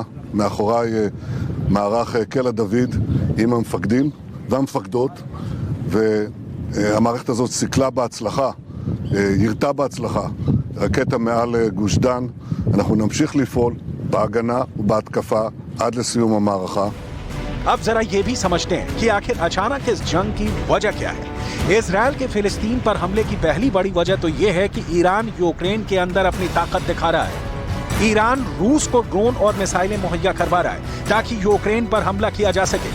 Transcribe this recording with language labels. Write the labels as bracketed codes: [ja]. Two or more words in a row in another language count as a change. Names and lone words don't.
[he] מאחוריי מערך קלע דוד עם המפקדים והמפקדות, והמערכת הזאת סיכלה בהצלחה, ירתה בהצלחה רקטה מעל גוש דן. אנחנו נמשיך לפעול בהגנה ובהתקפה עד לסיום המערכה. [hi] अब जरा ये भी समझते हैं कि आखिर अचानक इस जंग की वजह क्या है। इजराइल के फिलिस्तीन पर हमले की पहली बड़ी वजह तो यह है कि ईरान यूक्रेन के अंदर अपनी ताकत दिखा रहा है। ईरान रूस को ड्रोन और मिसाइलें मुहैया करवा रहा है ताकि यूक्रेन पर हमला किया जा सके।